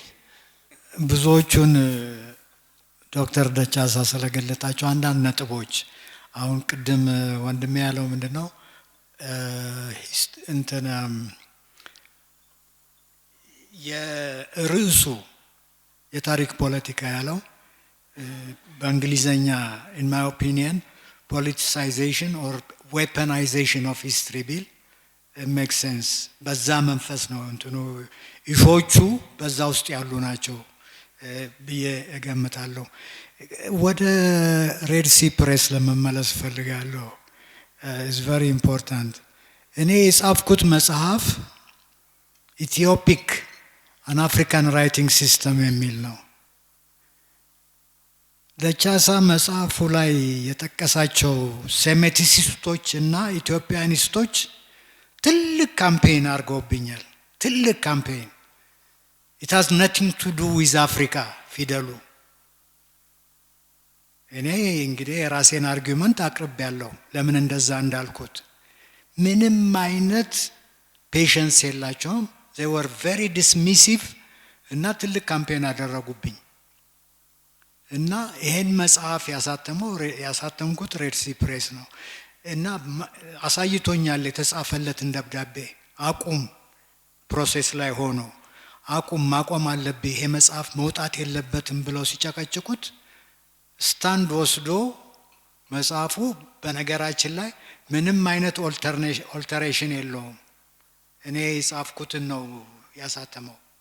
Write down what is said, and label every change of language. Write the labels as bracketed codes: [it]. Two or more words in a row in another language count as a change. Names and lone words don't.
[am] ብዙዎቹን ዶክተር ደቻሳ ስለገለጣቸው አንዳንድ ነጥቦች አሁን ቅድም ወንድሜ ያለው ምንድነው እንትን የርዕሱ የታሪክ ፖለቲካ ያለው በእንግሊዘኛ [en] in my opinion politicization or weaponization of history bill it makes sense [am] በዛ መንፈስ ነው እንትኑ ኢሾቹ በዛ ውስጥ ያሉ ናቸው ብዬ እገምታለሁ። ወደ ሬድ ሲ ፕሬስ ለመመለስ ፈልጋለሁ። [en] is very important [am] እኔ የጻፍኩት መጽሐፍ ኢትዮፒክ [en] an African writing system [am] የሚል ነው። ደቻሳ መጽሐፉ ላይ የጠቀሳቸው ሴሜቲሲስቶች እና ኢትዮጵያኒስቶች ትልቅ ካምፔን አድርገውብኛል። ትልቅ ካምፔን [en] it has nothing to do with Africa [am] ፊደሉ። እኔ እንግዲህ የራሴን አርጊውመንት አቅርቤያለሁ ለምን እንደዛ እንዳልኩት። ምንም አይነት ፔሸንስ የላቸውም። [en] they were very dismissive [am] እና ትልቅ ካምፔን አደረጉብኝ። እና ይሄን መጽሐፍ ያሳተምኩት ሬድ ሲ ፕሬስ ነው እና አሳይቶኛል የተጻፈለትን ደብዳቤ አቁም ፕሮሴስ ላይ ሆኖ ማቆም አለብህ ይሄ መጽሐፍ መውጣት የለበትም ብለው ሲጨቀጭቁት ስታንድ ወስዶ መጽሐፉ በነገራችን ላይ ምንም አይነት ኦልተሬሽን የለውም። እኔ የጻፍኩትን ነው ያሳተመው።